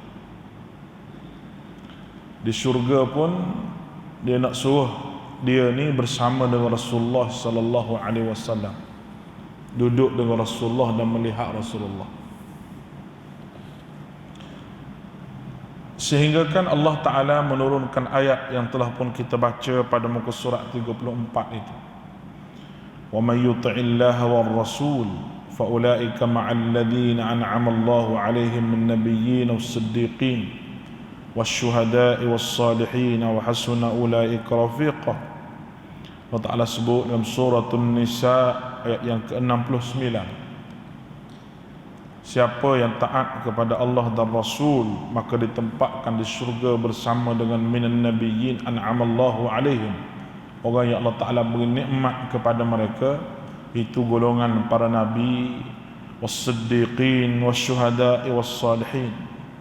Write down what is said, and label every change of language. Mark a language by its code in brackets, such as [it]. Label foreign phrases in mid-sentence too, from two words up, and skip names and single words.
[ms] Di syurga pun dia nak suruh dia ni bersama dengan Rasulullah [ar] صلى الله عليه وسلم, [ms] duduk dengan Rasulullah dan melihat Rasulullah. Sehingga kan Allah Ta'ala menurunkan ayat yang telah pun kita baca pada muka surat 34 itu. [ar] ومن يطع الله والرسول فأولئك مع الذين أنعم الله عليهم من النبيين والصديقين والشهداء والصالحين وحسن أولئك رفيقا. [ms] Allah Ta'ala sebut dalam surah An-Nisa ayat yang ke-69, siapa yang taat kepada Allah dan Rasul maka ditempatkan di syurga bersama dengan [ar] من النبيين أنعم الله عليهم, [ms] orang yang Allah Ta'ala beri nikmat kepada mereka, itu golongan para nabi, [ar] والصديقين والشهداء والصالحين.